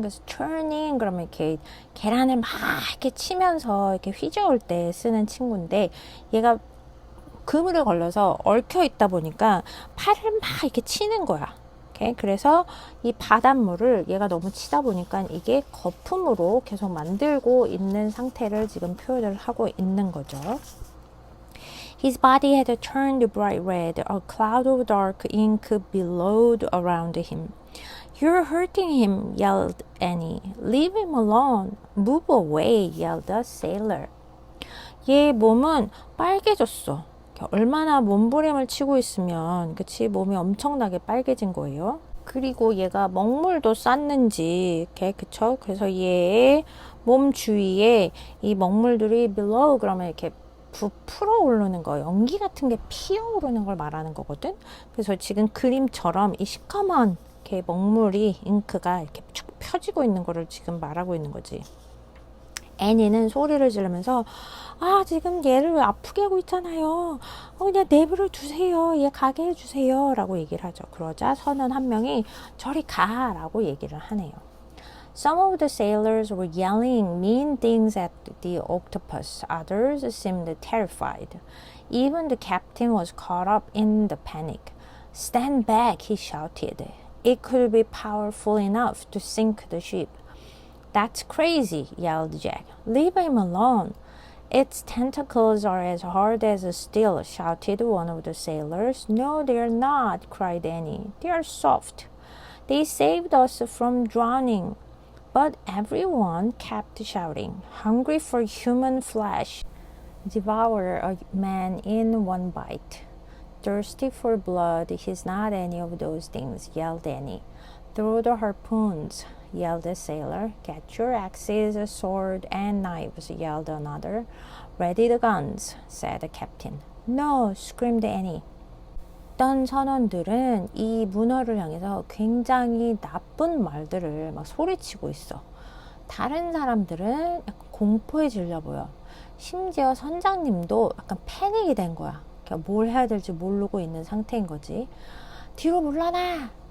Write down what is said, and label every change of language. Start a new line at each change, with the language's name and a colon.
Korean: 그래서 churning 그러면 이렇게 계란을 막 이렇게 치면서 이렇게 휘저을 때 쓰는 친구인데 얘가 그물에 걸려서 얽혀 있다 보니까 팔을 막 이렇게 치는 거야. 그래서 이 바닷물을 얘가 너무 치다 보니까 이게 거품으로 계속 만들고 있는 상태를 지금 표현을 하고 있는 거죠.
English: His body had turned bright red. A cloud of dark ink billowed around him. You're hurting him, yelled Annie. Leave him alone. Move away, yelled the sailor.
Korean: 얘 몸은 빨개졌어. 얼마나 몸부림을 치고 있으면 그치 몸이 엄청나게 빨개진 거예요. 그리고 얘가 먹물도 쌌는지 그쵸? 그래서 얘의 몸 주위에 이 먹물들이 below 그러면 이렇게 부풀어 오르는 거, 연기 같은 게 피어오르는 걸 말하는 거거든. 그래서 지금 그림처럼 이 시커먼 이렇게 먹물이 잉크가 이렇게 쭉 펴지고 있는 거를 지금 말하고 있는 거지. 애니는 소리를 지르면서 아 지금 얘를 왜 아프게 하고 있잖아요. 그냥 내버려 두세요. 얘 가게 해주세요. 라고 얘기를 하죠. 그러자 선원 한 명이 저리 가 라고 얘기를 하네요.
English: Some of the sailors were yelling mean things at the octopus. Others seemed terrified. Even the captain was caught up in the panic. Stand back, he shouted. It could be powerful enough to sink the ship. That's crazy, yelled Jack. Leave him alone. Its tentacles are as hard as steel, shouted one of the sailors. No, they are not, cried Annie. They are soft. They saved us from drowning. But everyone kept shouting, hungry for human flesh. Devour a man in one bite. Thirsty for blood, he's not any of those things, yelled Annie. Throw the harpoons, yelled the sailor. Get your axes, a sword, and knives, yelled another. Ready the guns, said the captain. No, screamed Annie.
Korean: 어떤 선원들은 이 문어를 향해서 굉장히 나쁜 말들을 막 소리치고 있어. 다른 사람들은 약간 공포에 질려 보여. 심지어 선장님도 약간 패닉이 된 거야. 그러니까 뭘 해야 될지 모르고 있는 상태인 거지. 뒤로 물러나!